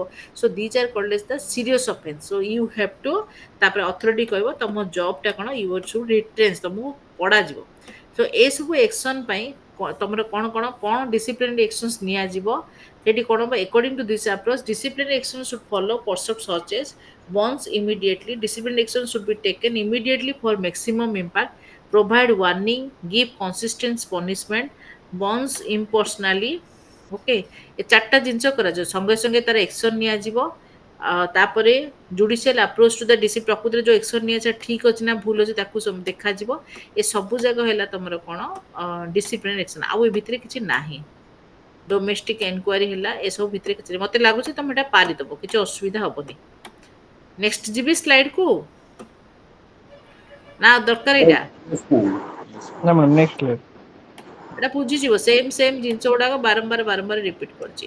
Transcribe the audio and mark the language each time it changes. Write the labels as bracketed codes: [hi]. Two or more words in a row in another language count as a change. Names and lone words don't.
[en] so these are called as the serious offence. so you have to, [or] ତାପରେ ଅଥରିଟି କହିବ ତମ ଜବ୍ ଟା କଣ, [en] you should retrains, [or] ତମକୁ ପଡାଯିବ। ସୋ ଏସବୁ ଏକ୍ସନ ପାଇଁ ତମର କଣ କଣ କଣ ଡିସିପ୍ଲିନାରୀ ଏକ୍ସନ୍ସ ନିଆଯିବ ସେଠି କଣ ହବ, [en] according to this approach disciplinary action should follow perhaps such as once immediately, disciplinary action should be taken immediately for maximum impact, provide warning, give consistent punishment, once impersonally, [or] ଓକେ। ଏ ଚାରିଟା ଜିନିଷ କରାଯିବ, ସଙ୍ଗେ ସଙ୍ଗେ ତାର ଏକ୍ସନ ନିଆଯିବ। ତାପରେ [en] judicial approach to the [or] ପ୍ରକୃତିରେ ଯୋଉ ଏକ୍ସନ ନିଆଯାଏ ଠିକ ଅଛି ନା ଭୁଲ ଅଛି ତାକୁ ଦେଖାଯିବ। ଏ ସବୁ ଯାକ ହେଲା ତମର କଣ ଡିସିପ୍ଲିନାରୀ ଏକ୍ସନ, ଆଉ ଏ ଭିତରେ କିଛି ନାହିଁ। [en] domestic enquiry [or] ହେଲା, ଏସବୁ ଭିତରେ କିଛି ନାହିଁ। ମତେ ଲାଗୁଛି ତମେ ଏଟା ପାରିଦବ, କିଛି ଅସୁବିଧା ହବନି। ନେକ୍ସଟ ଯିବି ସ୍ଲାଇଡ କୁ ନା ଦରକାର ଏଇଟା? [en] No, ma'am. Next slide. [or] ଏଟା ବୁଝିଯିବ, ସେମ ସେମ ଜିନିଷ ଗୁଡାକ ବାରମ୍ବାର ବାରମ୍ବାର ରିପିଟ କରୁଛି।